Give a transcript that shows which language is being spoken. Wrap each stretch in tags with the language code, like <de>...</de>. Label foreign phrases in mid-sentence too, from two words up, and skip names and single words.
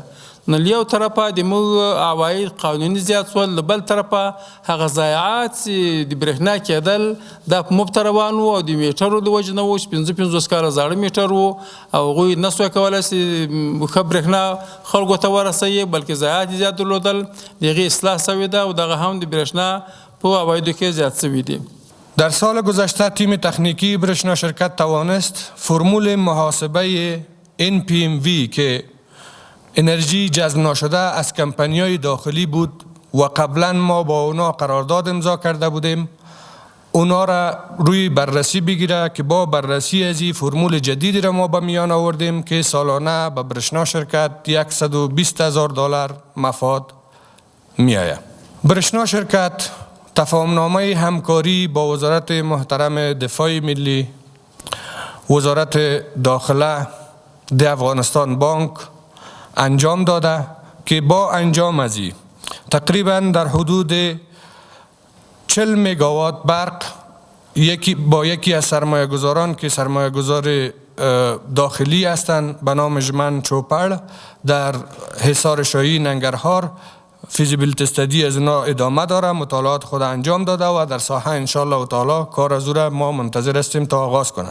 <ps>نو له یو طرفه د موږ عواید قانوني زیات شول، له بل طرفه هغه ضایعات چې د برېښنا کېدل دا په مفت روان وو او د میټرو د وجې نه وو چې 55 کاله زاړه میټر وو او هغوی نه سوی کولی چې ښه برېښنا خلکو ته ورسوي، بلکې ضایعات یې زیات درلودل. د هغې اصلاح شوې ده او دغه هم د برېښنا په عوایدو کې زیات شوي دي.</ps> <fa>در سال گذشته تیم تکنیکی برشنا شرکت توانست فرمول محاسبه NPMV که انرژی جذب ناشده از کمپانی‌های داخلی بود و قبلا ما با اونا قرارداد امضا کرده بودیم، اونا را روی بررسی بگیره که با بررسی از این فرمول جدیدی را ما به میان آوردیم که سالانه به برشنا شرکت $120,000 مفاد می آید. برشنا شرکت تفاهمنامه همکاری با وزارت محترم دفاع ملی، وزارت داخله، د افغانستان بانک انجام داده که با انجام از این تقریبا در حدود 40 مگاوات برق با یکی از سرمایه گذاران که سرمایه گذار داخلی هستند به نام ژمن چوپر در حصار شاهی ننگرهار فیزیبیلیتی استادی از اینا ادامه داره، مطالعات خود انجام داده و در ساحه انشالله تعالی کار از او را ما منتظر هستیم تا آغاز کنه.</fa>